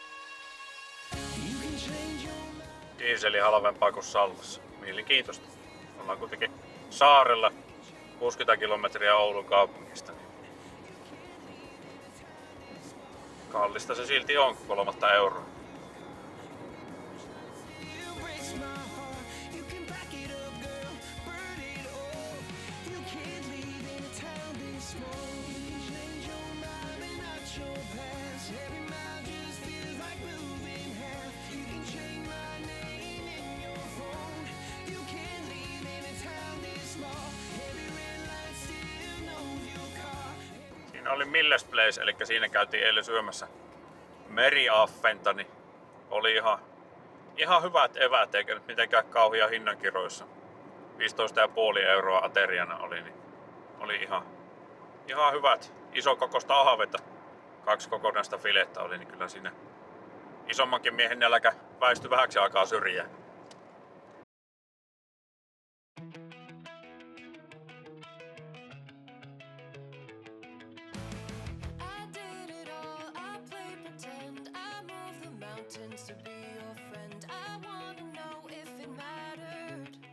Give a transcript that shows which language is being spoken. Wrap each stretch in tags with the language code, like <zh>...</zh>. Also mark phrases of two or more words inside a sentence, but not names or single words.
<fi>Dieseli halvempaa kuin Sallassa. Mielenkiintoista. Ollaan kuitenkin saarella 60 kilometriä Oulun kaupungista. Kallista se silti on, 3 euroa.</fi> <en>It breaks my heart. You can back it up, girl. Burn it all. You can't leave in a town this small. You can change your mind and not your past. Every mile just feels like moving half. You can change my name in your phone. You can't leave in a town this small. Every red light still knows your car.</en> <fi>Siinä oli Milles Place, eli siinä käytiin eilen syömässä meriaffenta, niin oli ihan hyvät eväät, eikä nyt mitenkään kauhia hinnankiroissa. 15,5 euroa ateriana oli, niin oli ihan hyvät. Isokokoista ahventa, 2 kokonaista filettä oli, niin kyllä siinä isommankin miehen nälkä väistyi vähäksi aikaa syrjään.</fi> <en>I did it all, I played pretend. I moved the mountains to be your friend. I wanna know if it mattered.</en>